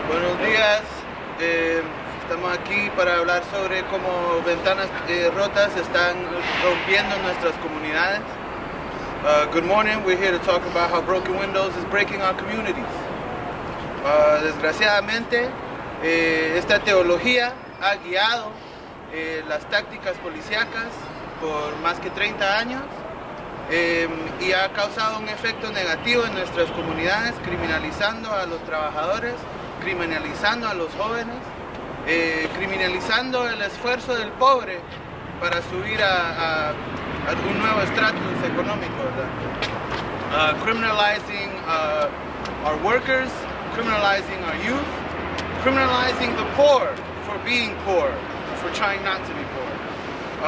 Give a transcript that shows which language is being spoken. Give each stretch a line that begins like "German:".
Spanish: Buenos días, estamos aquí para hablar sobre cómo ventanas rotas están rompiendo nuestras comunidades.
English: Good morning, we're here to talk about how broken windows is breaking our communities.
Spanish: Desgraciadamente, esta teología ha guiado las tácticas policíacas por más que 30 años y ha causado un efecto negativo en nuestras comunidades, criminalizando a los trabajadores, criminalizando a los jóvenes, criminalizando el esfuerzo del pobre para subir a un nuevo estatus económico, ¿verdad?
English: Criminalizing our workers, criminalizing our youth, criminalizing the poor for being poor, for trying not to be poor.